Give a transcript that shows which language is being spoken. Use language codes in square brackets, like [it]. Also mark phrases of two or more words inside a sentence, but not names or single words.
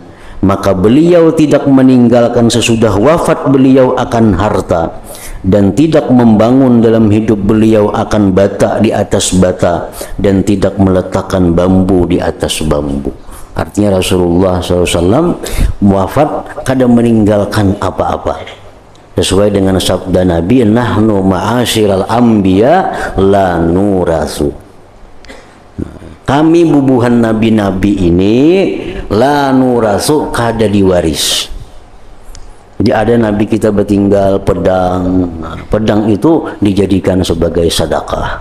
[id] Maka beliau tidak meninggalkan sesudah wafat beliau akan harta, dan tidak membangun dalam hidup beliau akan bata di atas bata, dan tidak meletakkan bambu di atas bambu. Artinya Rasulullah SAW wafat kada meninggalkan apa-apa, sesuai dengan sabda Nabi, [ar] nahnu ma'asyiral anbiya la nurasu. [bjn] Kami bubuhan nabi-nabi ini [ar] la nurasu, [bjn] kada diwaris. [id] Jadi ada nabi kita bertinggal pedang, pedang itu dijadikan sebagai sedekah.